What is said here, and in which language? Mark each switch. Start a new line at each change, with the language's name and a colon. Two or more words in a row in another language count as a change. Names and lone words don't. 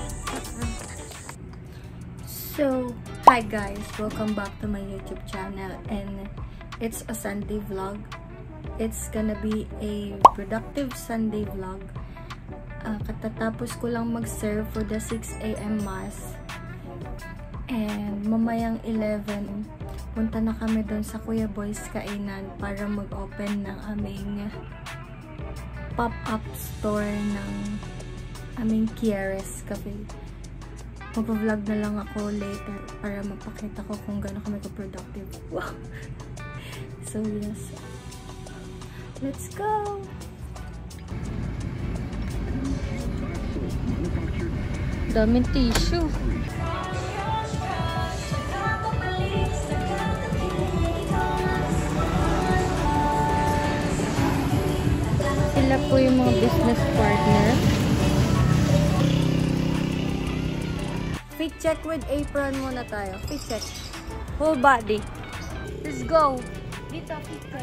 English: So, hi guys. Welcome back to my YouTube channel. And it's a Sunday vlog. It's gonna be a productive Sunday vlog.
Filipino: Katatapos ko lang mag-serve
English: for the 6 AM Mass.
Filipino: And mamayang 11, punta na kami doon sa Kuya Boy's Kainan para mag-open ng aming
English: pop-up store
Filipino: ng aming Kieres Cafe. Mag-vlog na lang ako later para mapakita ko kung gaano kami ka-productive.
English: Wow! So yes. Let's go!
Filipino: Daming tissue. Sila po yung mga
English: business partner. Fit check with apron
Filipino: muna tayo.
English: Fit check. Whole body. Let's go. Dito, fit check.